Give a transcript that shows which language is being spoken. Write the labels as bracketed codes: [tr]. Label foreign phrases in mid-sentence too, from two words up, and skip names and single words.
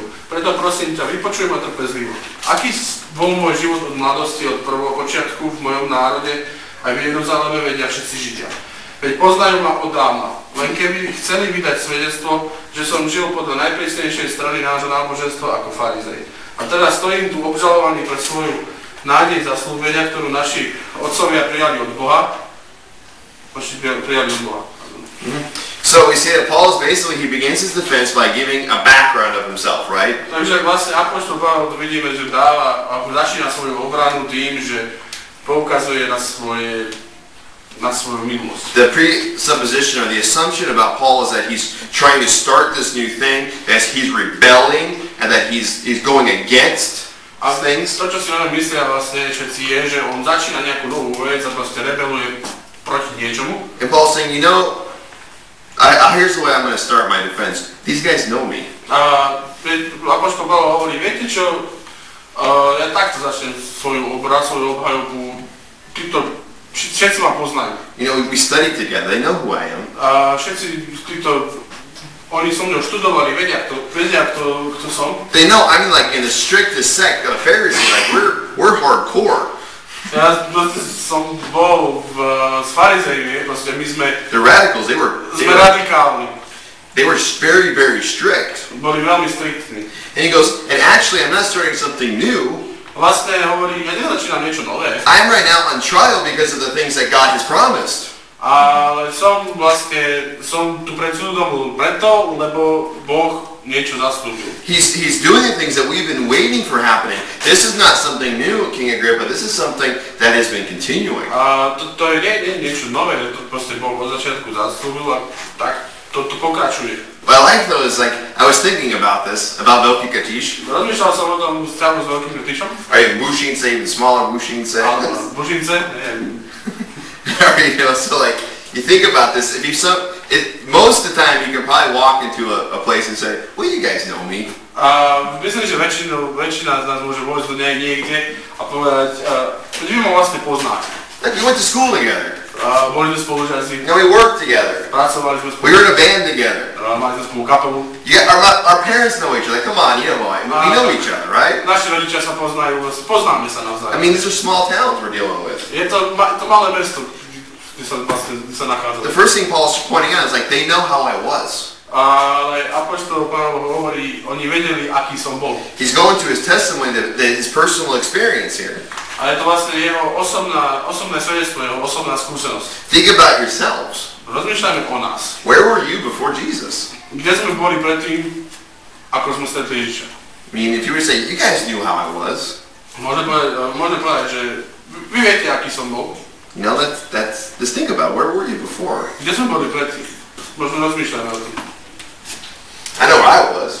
[sk] Preto prosím ťa, vypočuj ma trpezlivo. Aký bol môj život od mladosti, od prvého počiatku v mojom národe, aj v Jeruzaleme vedia všetci Židia. Veď poznajú ma od dávna, len keby chceli vydať svedectvo, že som žil podľa najprísnejšej strany nášho náboženstva ako farizej. A teraz stojím tu obžalovaný pre svoju nádej zaslúbenia, ktorú naši otcovia prijali od Boha. [en] So we see that Paul he begins his defense by giving a background of himself, right? [sk] Takže vlastne apoštol Pavel vidíme, že začína svoju obranu tým, že poukazuje na svoju minulosť. [en] The presupposition or the assumption about Paul is that he's trying to start this new thing, that he's rebelling, and that he's going against things. [sk] To, čo si na myslia vlastne všetci, je, že on začína nejakú novú vec a proste rebeluje proti niečomu. [en] And Paul's saying, you know, here's the way I'm going to start my defense. These guys know me. [sk] Apoštol Pavel hovorí, viete čo, ja takto začnem svoju obhajobu. Všetci ma poznajú. [en] You know, we studied together. They know who I am. [sk] Všetci oni so mnou študovali, vedia kto som. [en] They know, I mean, like in the strictest sect of Pharisees, like we're hardcore. [sk] Ja som bol s farizejmi, proste my sme... [en] The radicals, [sk] sme radikálni. [en] They were very, very strict. [sk] Boli veľmi striktní. [en] And he goes, and actually I'm not starting something new. [sk] Vlastne hovorí, ja nezačínam niečo nové. [en] I'm right now on trial because of the things that God has promised. [sk] Ale som tu pred súdom preto, lebo Boh niečo zaslúbil. [en] He's doing the things that we've been waiting for happening. This is not something new, King Agrippa. This is something that has been continuing. [sk] To je niečo nové, to proste Boh od začiatku zaslúbil a tak to pokračuje. [en] What I like though is like, I was thinking about this, about Velký Katiš. [sk] Rozmýšľal som o tom vzťahu s Veľkým Katišom. [en] Or Bušince, even smaller Bušince. [sk] Bušince, neviem. [en] You know, so like, you think about this, most of the time you can probably walk into a place and say, well, you guys know me. [sk] Myslím, že väčšina z nás môže vojsť do niekde a povedať, vy ma vlastne poznáte. [en] Like, we went to school together. [sk] Boli sme spolužiaci. [en] And we worked together. [sk] Pracovali sme spolu. [en] We were in a band together. [sk] Mali sme spolu kapelu. [en] Our parents know each other. Come on, you know why? We know each other, right? [sk] Naši rodičia sa poznajú, poznáme sa navzájom. [en] I mean, these are small towns we're dealing with. [sk] Je to malé mesto, kde sa nachádzame. [en] The first thing Paul's pointing out is like, they know how I was. [sk] Ale apoštol Pavol hovorí, oni vedeli, aký som bol. [en] He's going through his testimony, his personal experience here. [sk] A je to vlastne jeho osobné svedectvo, jeho osobná skúsenosť. [en] Think about yourselves. [sk] Rozmýšľajme o nás. [en] Where were you before Jesus? [sk] Kde sme boli predtým, ako sme stretli Ježiša? [en] I mean, if you were to say, you guys knew how I was. [sk] Môžeme povedať, že vy viete, aký som bol. [en] You know, let's think about where were you before? [sk] Kde sme boli predtým? Možno rozmýšľajme o tým. [en] I know where I was.